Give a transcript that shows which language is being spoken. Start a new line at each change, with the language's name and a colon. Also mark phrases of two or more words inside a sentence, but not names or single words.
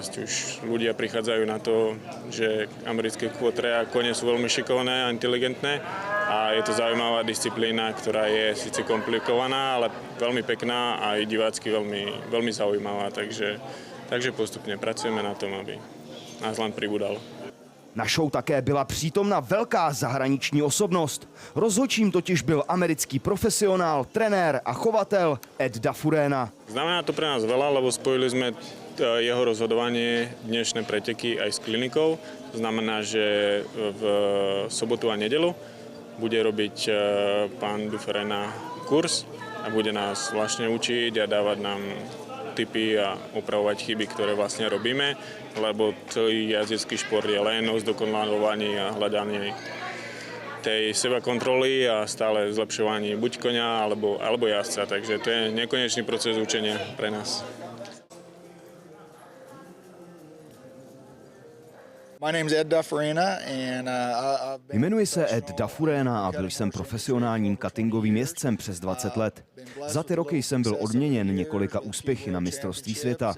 Slovak: Už ľudia prichádzajú na to, že americké kvotre a kone sú veľmi šikovné a inteligentné a je to zaujímavá disciplína, ktorá je síce komplikovaná, ale veľmi pekná a i divácky veľmi, veľmi zaujímavá. Takže postupne pracujeme na tom, aby nás len pribúdalo.
Czech: Na show také byla přítomna velká zahraniční osobnost. Rozhodčím totiž byl americký profesionál, trenér a chovatel Ed Dafurena.
Slovak: Znamená to pre nás veľa, lebo spojili sme jeho rozhodovanie dnešné preteky aj s klinikou. To znamená, že v sobotu a nedelu bude robiť pán Dufurena kurz a bude nás vlastne učiť a dávať nám tipy a opravovať chyby, ktoré vlastne robíme, lebo celý jazdecký šport je len o zdokonaľovaní a hľadanie tej seba kontroly a stále zlepšovaní buď konia alebo jazdca, takže to je nekonečný proces učenia pre nás.
Czech: Jmenuji se Ed Dafurena a byl jsem profesionálním cuttingovým jezdcem přes 20 let. Za ty roky jsem byl odměněn několika úspěchy na mistrovství světa.